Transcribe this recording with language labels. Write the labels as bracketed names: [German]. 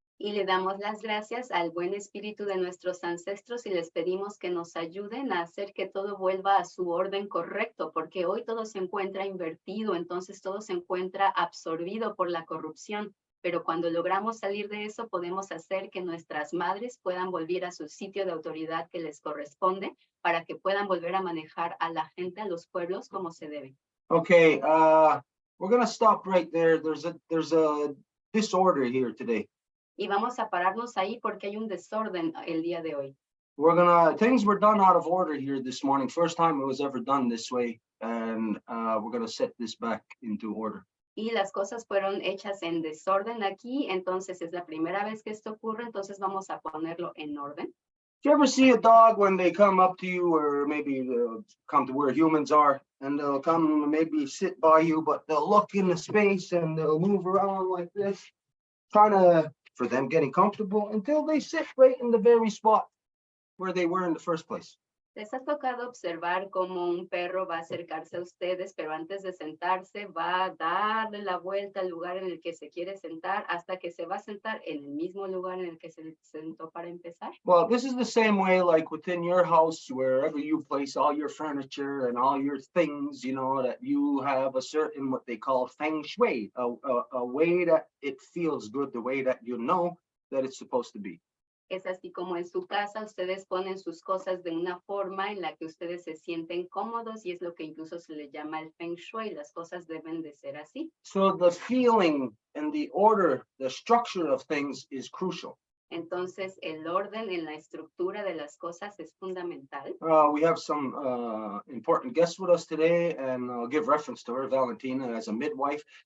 [Spanish] Y le damos las gracias al buen espíritu de nuestros ancestros y les pedimos que nos ayuden a hacer que todo vuelva a su orden correcto, porque hoy todo se encuentra invertido, entonces todo se encuentra absorbido por la corrupción. Pero cuando logramos salir de eso, podemos hacer que nuestras madres puedan volver a su sitio de autoridad que les corresponde, para que puedan volver a manejar a la gente, a los pueblos, como se debe. [English] Okay, we're gonna stop right there. There's a disorder here today. [Spanish] Y vamos a pararnos ahí porque hay un desorden el día de hoy. [English] Things were done out of order here this morning. First time it was ever done this way, and we're gonna set this back into order. [Spanish] Y las cosas fueron hechas en desorden aquí, entonces es la primera vez que esto ocurre, entonces vamos a ponerlo en orden. [English] Do you ever see a dog when they come up to you, or maybe they'll come to where humans are, and they'll come and maybe sit by you, but they'll look in the space and they'll move around like this, for them getting comfortable until they sit right in the very spot where they were in the first place. [Spanish] ¿Les ha tocado observar cómo un perro va a acercarse a ustedes, pero antes de sentarse va a darle la vuelta al lugar en el que se quiere sentar hasta que se va a sentar en el mismo lugar en el que se sentó para empezar? [English] Well, this is the same way, like within your house, wherever you place all your furniture and all your things, you know, that you have a certain, what they call feng shui, a way that it feels good, the way that you know that it's supposed to be. [Spanish] Es así como en su casa ustedes ponen sus cosas de una forma en la que ustedes se sienten cómodos, y es lo que incluso se le llama el feng shui. Las cosas deben de ser así. [English] So the feeling and the order, the structure of things is crucial. [Spanish] Entonces el orden en la estructura de las cosas es fundamental. [English] We have some important guests with us today, and I'll give reference to her, Valentina, as a midwife.